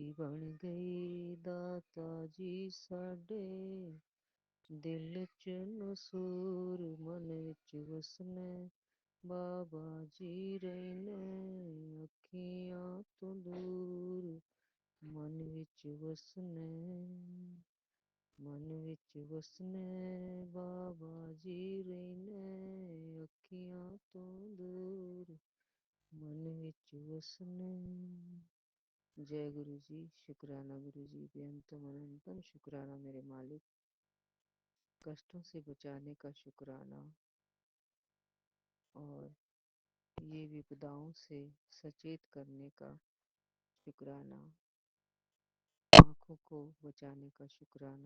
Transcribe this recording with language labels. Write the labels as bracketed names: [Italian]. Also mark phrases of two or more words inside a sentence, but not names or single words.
[Punjabi] ਬਣ ਗਈ ਦਾਤਾ ਜੀ ਸਾਡੇ, ਦਿਲ 'ਚ ਨਸੂਰ ਮਨ ਵਿਚ ਵਸਣੇ ਬਾਬਾ ਜੀ ਰਹਿਣੇ, ਅੱਖੀਆਂ ਤੋਂ ਦੂਰ ਮਨ ਵਿਚ ਵਸਣੇ, ਮਨ ਵਿਚ ਵਸਣੇ ਬਾਬਾ ਜੀ ਰਹਿਣੇ, ਅੱਖੀਆਂ ਤੋਂ ਦੂਰ ਮਨ ਵਿਚ ਵਸਣੇ। [Hindi] जय गुरु जी। शुक्राना गुरु जी। बेअंतम अनंतम शुक्राना मेरे मालिक, कष्टों से बचाने का शुक्राना और ये विपदाओं से सचेत करने का शुक्राना, आँखों को बचाने का शुक्राना।